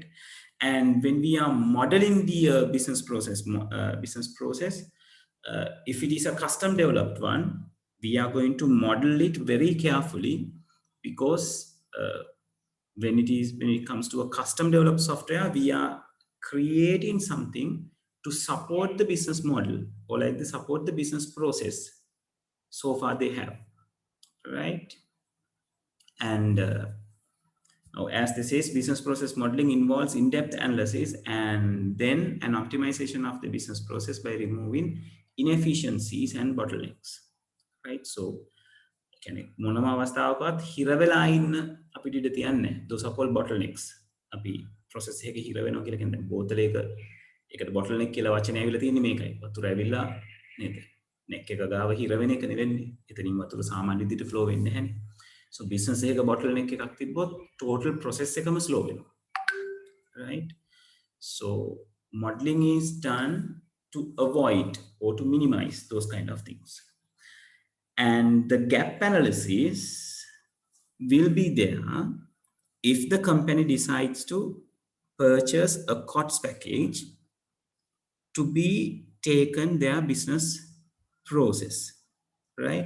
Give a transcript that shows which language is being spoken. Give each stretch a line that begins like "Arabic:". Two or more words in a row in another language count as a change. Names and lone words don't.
English: And when we are modeling the business process, if it is a custom developed one, we are going to model it very carefully, because when it comes to a custom developed software, we are creating something to support the business model, or like to support the business process so far they have, right? And now, as this is, business process modeling involves in-depth analysis and then an optimization of the business process by removing inefficiencies and bottlenecks, right?
Sinhala: So කියන්නේ මොනම අවස්ථාවකවත් හිර වෙලා ඉන්න අපිට ඉඩ තියන්නේ.
English: Those are called bottlenecks.
Sinhala: අපි process එකක හිර වෙනවා කියලා කියන්නේ බෝතලයක ඒකට bottleneck කියලා වචනේ ඇවිල්ලා තියෙන්නේ මේකයි. වතුර ඇවිල්ලා නේද? neck එක ගාව හිර වෙන එක නෙවෙන්නේ. එතනින් වතුර සාමාන්‍ය විදිහට flow වෙන්නේ නැහැනේ. So business එකක bottleneck එකක් තිබ්බොත්
English: total process
Sinhala: එකම slow වෙනවා.
English: Right? So modeling is done to avoid or to minimize those kind of things. And the gap analysis will be there if the company decides to purchase a COTS package to be taken their business process, right?